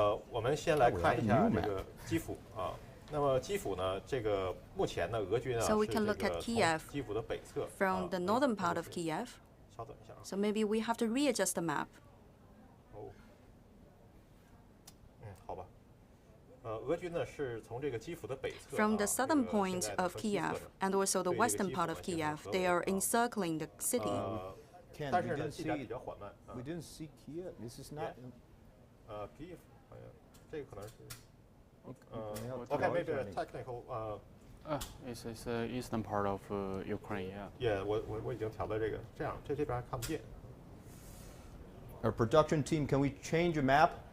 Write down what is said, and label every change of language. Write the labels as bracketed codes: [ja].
[zh] 我们先来看一下这个基辅啊。那么基辅呢？这个目前呢，俄军啊 [en] So we can look at Kiev [zh] 基辅的北侧 [en] from the northern part of Kiev. [zh] 稍等一下。 [en] So maybe we have to readjust the map. [zh] 哦。好吧。俄军呢是从这个基辅的北侧。 [en] From the southern point of Kiev and also the western part of Kiev, they are encircling the city. Ken, [zh] 但是呢，进展比较缓慢。 [en] We didn't see Kiev. This is not. [zh] Kiev， 好像这个可能是。 [en] Okay, maybe a technical. It's eastern part of Ukraine. Yeah. [zh] 我已经调到这个，这样这边还看不见。 [en] Our production team, can we change a map?